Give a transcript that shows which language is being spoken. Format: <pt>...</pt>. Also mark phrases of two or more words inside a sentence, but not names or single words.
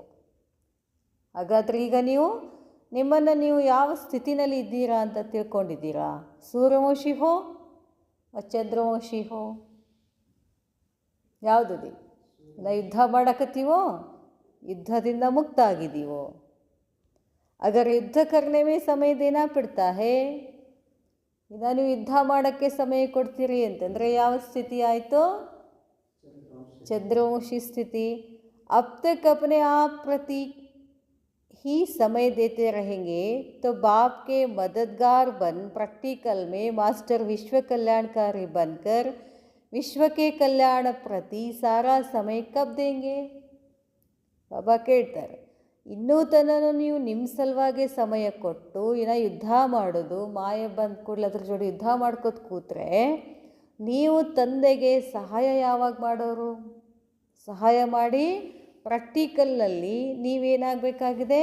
<kn>ಹಾಗಾದರೆ ಈಗ ನಿಮ್ಮನ್ನು ನೀವು ಯಾವ ಸ್ಥಿತಿನಲ್ಲಿ ಇದ್ದೀರಾ ಅಂತ ತಿಳ್ಕೊಂಡಿದ್ದೀರಾ?</kn> <hi>सूर्यवंशी हो चंद्रवंशी हो?</hi> <kn>ಯಾವುದಿದೆ? ನಾವು ಯುದ್ಧ ಮಾಡಕತ್ತೀವೋ ಯುದ್ಧದಿಂದ ಮುಕ್ತ ಆಗಿದ್ದೀವೋ?</kn> <hi>अगर युद्ध करने में समय देना पड़ता है,</hi> <kn>ಈಗ ನೀವು ಯುದ್ಧ ಮಾಡೋಕ್ಕೆ ಸಮಯ ಕೊಡ್ತೀರಿ ಅಂತಂದರೆ ಯಾವ ಸ್ಥಿತಿ ಆಯಿತು?</kn> <hi>चंद्रवंशी स्थिति. अब तक अपने आप प्रति ही समय देते रहेंगे तो बाप के मददगार बन प्रैक्टिकल में मास्टर विश्व कल्याणकारी बनकर विश्व के कल्याण प्रति सारा समय कब देंगे?</hi> <kn>ಬಾಬಾ ಕೇಳ್ತಾರೆ, ಇನ್ನೂ ತನಕ ನೀವು ನಿಮ್ಮ ಸಲುವಾಗಿ ಸಮಯ ಕೊಟ್ಟು ಯುದ್ಧ ಮಾಡೋದು, ಮಾಯ ಬಂದ ಕೂಡಲೇ ಅದ್ರ ಜೋಡಿ ಯುದ್ಧ ಮಾಡ್ಕೋತ ಕೂತ್ರೆ ನೀವು ತಂದೆಗೆ ಸಹಾಯ ಯಾವಾಗ ಮಾಡೋರು? ಸಹಾಯ ಮಾಡಿ ಪ್ರಾಕ್ಟಿಕಲ್ನಲ್ಲಿ ನೀವೇನಾಗಬೇಕಾಗಿದೆ?</kn>